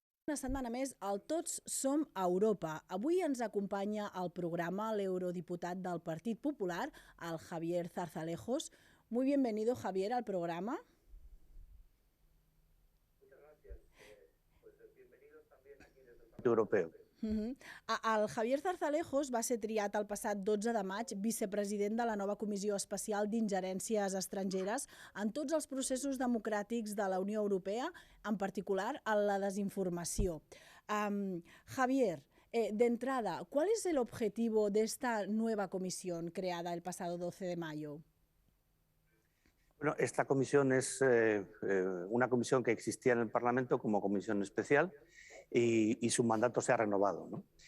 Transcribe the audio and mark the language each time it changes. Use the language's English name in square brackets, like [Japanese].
[Catalan] Una setmana més al Tots som a Europa. Avui ens acompanya al programa l'eurodiputat del Partit Popular, el Javier Zarzalejos. [Spanish] Muy bienvenido, Javier, al programa. Muchas gracias. Bienvenidos también aquí desde el Parlamento Europeo. [Catalan] El Javier Zarzalejos va ser triat el passat 12 de maig vicepresident de la nova Comissió Especial d'Ingerències Estrangeres en tots els processos democràtics de la Unió Europea, en particular en la desinformació. [Spanish] Javier, de entrada, ¿cuál es el objetivo de esta nueva comisión creada el pasado 12 de mayo? Bueno, esta comisión es una comisión que existía en el Parlamento como comisión especial y su mandato se ha renovado, ¿no?